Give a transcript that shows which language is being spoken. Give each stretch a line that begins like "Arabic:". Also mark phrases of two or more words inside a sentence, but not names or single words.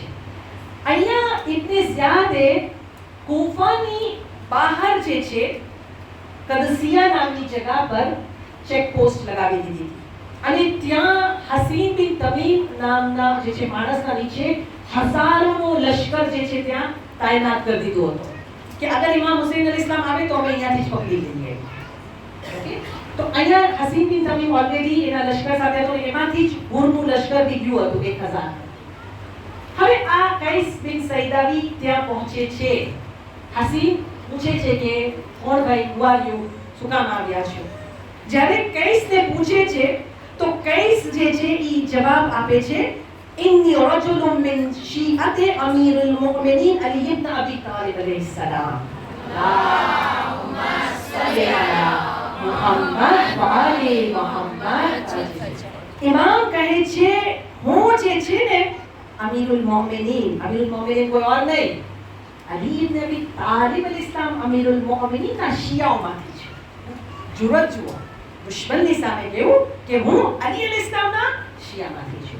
Gujarati: અહીંયા ઇબ્ને ઝિયાદે કૂફાની બહાર જે છે કદસિયા નામની જગ્યા પર ચેક પોસ્ટ લગાવી દીધી હતી, અને ત્યાં હસીન બિન તમીમ નામના જે છે માણસના નીચે હજારોનો લશ્કર જે છે ત્યાં તાયનાત કરી દીધો હતો કે અગર ઇમામ હુસૈન અલૈહિસ્સલામ આવે તો અમે અહીંયાથી જ પકડી લઈએ. તો અહીંયા હસીન બિન તમીમ ઓલરેડી એના લશ્કર સાથે હતો, એમાંથી જ હુરનું લશ્કર નીકળ્યું હતું 1000. હવે આ કૈસ બિન સૈદાવી ત્યાં પહોંચે છે. હસીન પૂછે છે કે કોણ ભાઈ,
English: who are you,
Gujarati: શું કામ આવ્યા છો? જ્યારે કૈસને પૂછે છે તો કૈસ જે છે એ જવાબ આપે છે,
Arabic: إني رجل من شيعة أمير المؤمنين علي بن أبي طالب عليه السلام. اللهم صل على محمد وآل محمد.
Gujarati: ઇમામ કહે છે હું જે છે ને અમીરુલ મોમિનીન કોઈ ઓર નહીં, અલી ઇબ્ન અબી તાલિબ અલ-ઇસ્લામ અમીરુલ મોમિનીન ના શિયાઓમાંથી છે. જુરત જુઓ, દુશ્મનની સામે કેવું કે હું અલી અલ-ઇસ્લામ ના શિયામાંથી છું.